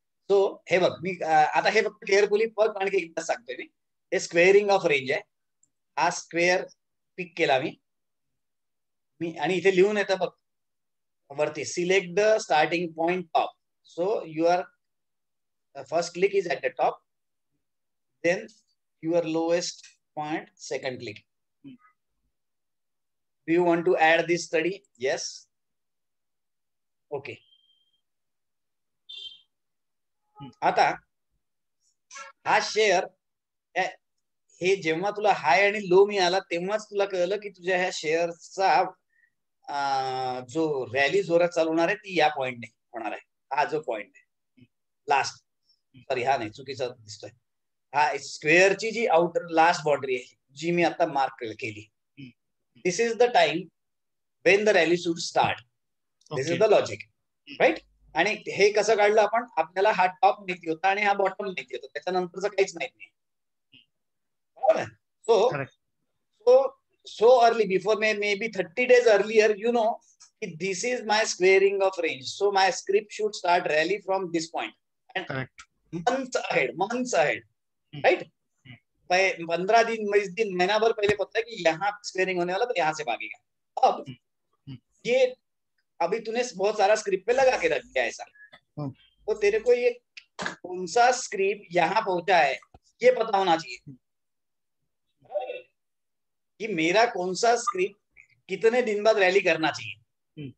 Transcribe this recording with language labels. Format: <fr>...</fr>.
<mr>So हे बघ, मी आता हे फक्त केअरफुली बघ, आणखी एकदा सांगतोय मी. हे स्क्वेअरिंग ऑफ रेंज आहे, हा स्क्वेअर पिक केला मी आणि इथे लिहून येतं बघ वरती,</mr> <en>Select the starting point top. So your first click is at the top, then your lowest point second click. Do you want to add this study? Yes. Okay.</en> <mr>आता हा शेअर हे जेव्हा तुला हाय आणि लो मिळाला तेव्हाच तुला कळलं की तुझ्या ह्या शेअरचा जो रॅली जोरात चालवणार आहे ती या पॉइंटने होणार आहे. हा जो पॉइंट आहे लास्ट, सॉरी हा नाही चुकीचा दिसतोय, हा स्क्वेअरची जी आउटर लास्ट बाउंड्री आहे जी मी आता मार्क केली,</mr> <en>This is the time when the rally should start. This is the logic, right.</en> <mr>आणि हे कसं काढलं आपण, आपल्याला हा टॉप माहिती होता आणि हा बॉटम माहिती होता, त्याच्यानंतरच काहीच माहित नाही. बरोबर.</mr> <en>So early, before maybe 30 days earlier, you know, this is my squaring of range. So my script should start rally from this point. And correct. months ahead, right?</en> <hi>15 दिन, 20 दिन, महीना भर पहले पता है कि यहाँ स्क्वेयरिंग होने वाला तो यहाँ से भागेगा. अब ये अभी तूने बहुत सारा स्क्रिप्ट पे लगा के रख दिया ऐसा, तो तेरे को ये कौन सा स्क्रिप्ट यहाँ पहुंचा है ये पता होना चाहिए कि मेरा कौन सा स्क्रिप्ट कितने दिन बाद रैली करना चाहिए.</hi>